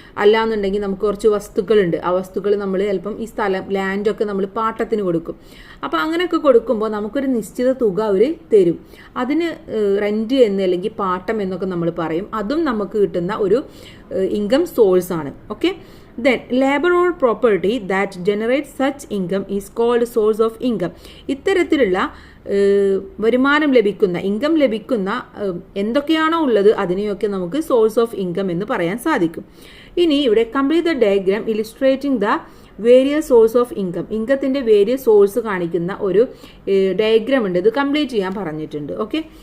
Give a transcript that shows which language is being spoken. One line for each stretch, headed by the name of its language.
Malayalam: അല്ലാന്നുണ്ടെങ്കിൽ നമുക്ക് കുറച്ച് വസ്തുക്കളുണ്ട്, ആ വസ്തുക്കൾ നമ്മൾ ചിലപ്പം ഈ സ്ഥലം ലാൻഡൊക്കെ നമ്മൾ പാട്ടത്തിന് കൊടുക്കും. അപ്പോൾ അങ്ങനെയൊക്കെ കൊടുക്കുമ്പോൾ നമുക്കൊരു നിശ്ചിത തുക അവർ തരും. അതിന് റെൻറ്റ് എന്ന് അല്ലെങ്കിൽ പാട്ടം എന്നൊക്കെ നമ്മൾ പറയും. അതും നമുക്ക് കിട്ടുന്ന ഒരു ഇൻകം സോഴ്സ് ആണ്. Okay.
English: Then labor or property that generates such income is called source of income.
Malayalam: ഇത്തരത്തിലുള്ള വരുമാനം ലഭിക്കുന്ന, ഇൻകം ലഭിക്കുന്ന എന്തൊക്കെയാണോ ഉള്ളത് അതിനെയൊക്കെ നമുക്ക് സോഴ്സ് ഓഫ് ഇൻകം എന്ന് പറയാൻ സാധിക്കും. ഇനി ഇവിടെ
English: Complete the diagram illustrating the various source of income.
Malayalam: ഇൻകത്തിൻ്റെ various source കാണിക്കുന്ന ഒരു ഡയഗ്രാം ഉണ്ട്, ഇത് കംപ്ലീറ്റ് ചെയ്യാൻ പറഞ്ഞിട്ടുണ്ട്. ഓക്കെ.